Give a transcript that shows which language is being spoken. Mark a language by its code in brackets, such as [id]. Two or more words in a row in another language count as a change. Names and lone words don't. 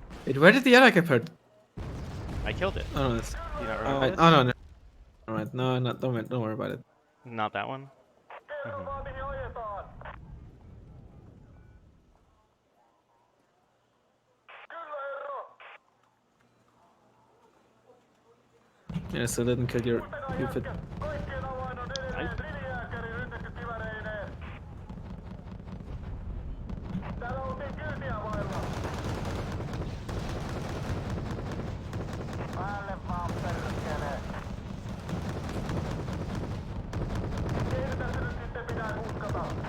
[en] Wait, where did the other guy put? I killed it. Oh no, it's... Do you not remember Alright, this? oh no, no. Alright, no, don't worry about it. Not that one? [fi] Kerro vaan mihin ajetaan. Kyllä herra. [en] Yeah, so didn't kill your [fi] Muistakaa [en] stupid... [fi] jätkät, kaikkien avain on edelleen rivijääkäri rynnäkkökiväreineen. Täällä oltiin kyytiä vailla. Päälle vaan perkele. Ei tässä nyt sitten mitään uskota.